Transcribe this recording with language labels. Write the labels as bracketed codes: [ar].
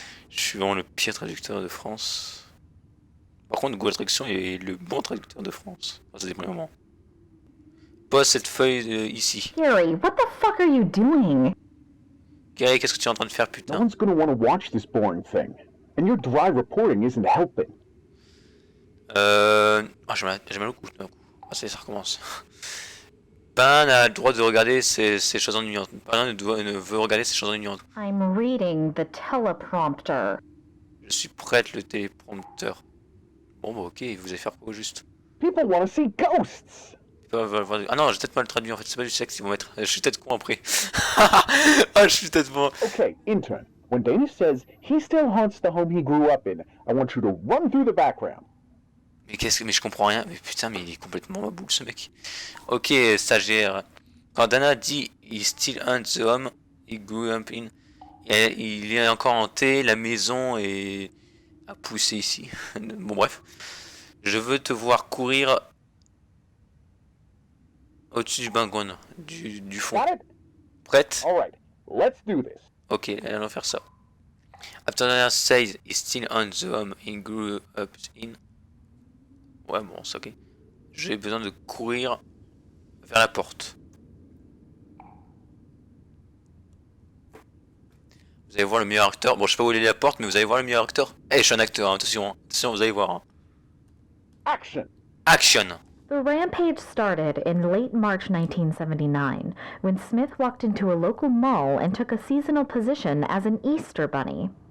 [fr] Je suis vraiment le pire traducteur de France. Par contre, Google Traduction est le bon traducteur de France. Enfin, ça dépend du moment. Pose cette feuille ici. [en] Gary, what the fuck are you doing? [fr] Gary, qu'est-ce que tu es en train de faire, [en] No [fr] putain? [en] one's gonna want to watch this boring thing. And your dry reporting isn't helping. [fr] Ah, j'ai mal au cou, d'un coup. Ah, ça recommence. Pas n'a le droit de regarder ces choses ennuyantes. Pas ne veut regarder ces choses ennuyantes. [en] I'm reading the teleprompter. [fr] Je suis prête, le téléprompteur. Bon, bah, ok, vous allez faire quoi au juste? [en] People want to see ghosts. [fr] Ah non, j'ai peut-être mal traduit en fait, c'est pas du sexe qu'ils vont mettre. Je suis peut-être con après. Ah, je suis peut-être bon. [en] Okay, intern. When Dana says he still haunts the home he grew up in, I want you to run through the background. [fr] Mais je comprends rien. Mais putain, mais il est complètement ma boule ce mec. Ok, stagiaire. Quand Dana dit [en] he still haunts the home he grew up in, [fr] il est encore hanté, la maison est à pousser ici. Bon bref. Je veux te voir courir au-dessus du background, du fond. [en] Got it? [fr] Prête? [en] All right, let's do this. [fr] Ok, allons faire ça. [en] After Dana says he still owns the home he grew up in. [fr] Ouais, bon, c'est ok. J'ai besoin de courir vers la porte. Vous allez voir le meilleur acteur. Bon, je sais pas où est la porte, mais vous allez voir le meilleur acteur. Eh, je suis un acteur, hein, attention, hein. Attention, vous allez voir. Hein. Action. Action! [en] The rampage started in late March 1979 when Smith walked into a local mall and took a seasonal position as an Easter bunny.